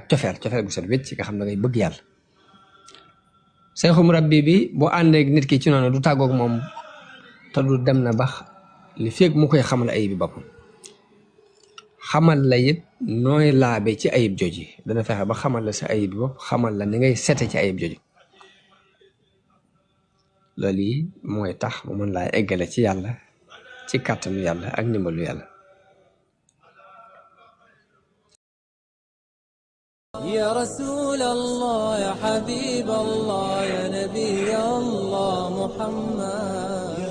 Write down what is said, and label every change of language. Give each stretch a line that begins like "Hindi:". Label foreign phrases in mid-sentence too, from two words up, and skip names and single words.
Wolof: cofeel bu set wécc nga xam ne ngay bëgg yàlla seexu murabbi bi boo àndeek nit ki ci noonu du tàggoog moom te du dem na bax li feeg mu koy xamal ayib bi boppam xamal la it nooy laabe ci ayib joji dana fexe ba xamal la sa ayib bi bopp xamal la ni ngay sete ci ayib joji loolu yi mooy tax mu mën laa eggale ci yàlla ci kàttanu yàlla ak ndimbalu yàlla
Arabic: يا رسول الله يا حبيب الله يا نبي الله محمد